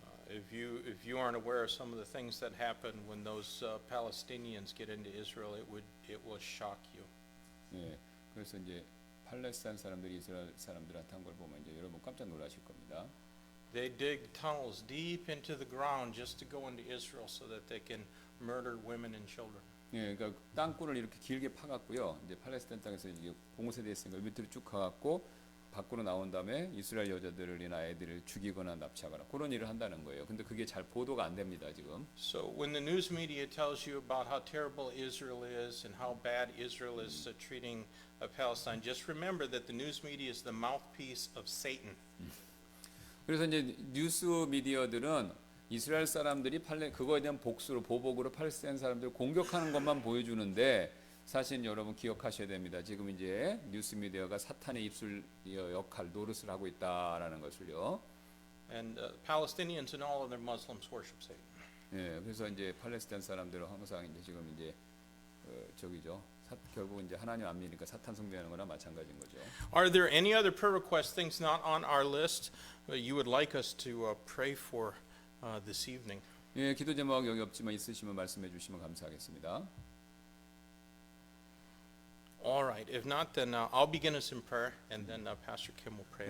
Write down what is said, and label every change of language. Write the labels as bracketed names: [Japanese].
[English] If you aren't aware of some of the things that happen when those Palestinians get into Israel, it will shock you. [Korean] 예, 그래서 이제 팔레스타인 사람들이 이스라엘 사람들한테 한 걸 보면 이제 여러분 깜짝 놀라실 겁니다. [English] They dig tunnels deep into the ground just to go into Israel so that they can murder women and children. [Korean] 예, 그러니까 땅굴을 이렇게 길게 파갖고요. 이제 팔레스타인 땅에서 이게 봉쇄돼 있으니까 밑으로 쭉 가갖고 밖으로 나온 다음에 이스라엘 여자들이나 애들을 죽이거나 납치하거나 그런 일을 한다는 거예요. 근데 그게 잘 보도가 안 됩니다 지금. [English] So when the news media tells you about how terrible Israel is and how bad Israel is treating Palestine, just remember that the news media is the mouthpiece of Satan. [Korean] 그래서 이제 뉴스 미디어들은 이스라엘 사람들이 그거에 대한 복수로 보복으로 팔레스타인 사람들을 공격하는 것만 보여주는데 사실 여러분 기억하셔야 됩니다. 지금 이제 뉴스 미디어가 사탄의 입술 역할 노릇을 하고 있다라는 것을요. [English] And Palestinians and all other Muslims worship Satan. [Korean] 예, 그래서 이제 팔레스타인 사람들은 항상 이제 지금 이제 저기죠. 결국 이제 하나님 안 믿으니까 사탄 숭배하는 거나 마찬가지인 거죠. [English] Are there any other prayer requests, things not on our list, you would like us to pray for this evening? [Korean] 예, 기도 제목 여기 없지만 있으시면 말씀해 주시면 감사하겠습니다. [English] All right. If not, then I'll begin us in prayer, and then Pastor Kim will pray.